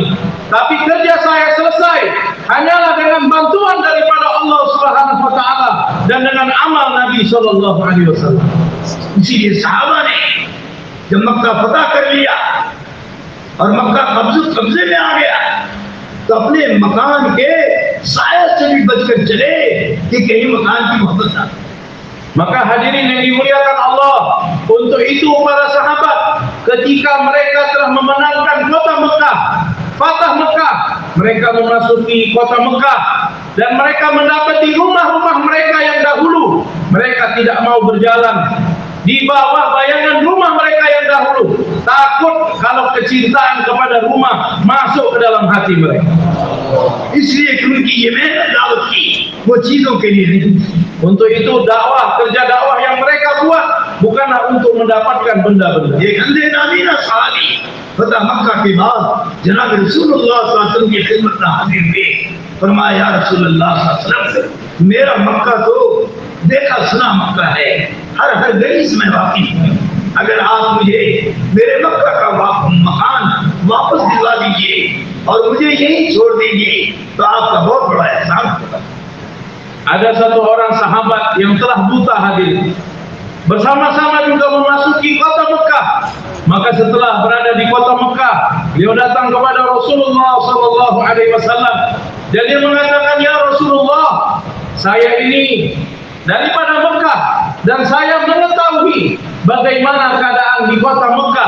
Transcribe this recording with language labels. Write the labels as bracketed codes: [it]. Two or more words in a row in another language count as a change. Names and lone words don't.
[id] Tapi kerja saya selesai hanyalah dengan bantuan daripada [ar] الله سبحانه وتعالى [id] dan dengan amal Nabi [ar] صلى الله عليه وسلم. [hi] इसीलिए सहाबा ने जब मक्का फतह कर लिया और मक्का कब्जे में आ गया तो अपने मकान के साया से भी बचकर चले कि कहीं मकान की मोहब्बत ना. [id] Maka hadirin yang dimuliakan Allah, untuk itu para sahabat ketika mereka telah memenangkan kota Mekah, Fatah Mekah, mereka memasuki kota Mekah dan mereka mendapati rumah-rumah mereka yang dahulu. Mereka tidak mau berjalan di bawah bayangan rumah mereka yang dahulu, takut kalau kecintaan kepada rumah masuk ke dalam hati mereka. [hi] इसलिए क्योंकि ये मेहनत दावत की वो चीजों के लिए नहीं. [id] Untuk itu dakwah, kerja dakwah yang mereka buat bukanlah untuk mendapatkan benda-benda. [hi] एक अंधे नामीना सहाबी फतह मक्का के बाद जनाब रसूलुल्लाह [ar] صلى الله عليه وسلم [hi] की खिदमत में हाजिर हुए. फरमाया [ar] يا رسول الله صلى الله عليه وسلم, [hi] मेरा मक्का तो देखा सुना मक्का है, हर गली से मैं वाकिफ हूँ. अगर आप मुझे मेरे मक्का का मकान वापस दिलवा दीजिए और मुझे यहीं छोड़ दीजिए तो आपका बहुत बड़ा एहसान होगा. [id] Ada satu orang sahabat yang telah buta hadir, bersama-sama juga memasuki kota Mekah. Maka setelah berada di kota Mekah, beliau datang kepada Rasulullah [ar] صلى الله عليه وسلم [id] dan dia mengatakan, [ar] يا رسول الله, [id] saya ini daripada Mekah dan saya mengetahui bagaimana keadaan di kota Mekah.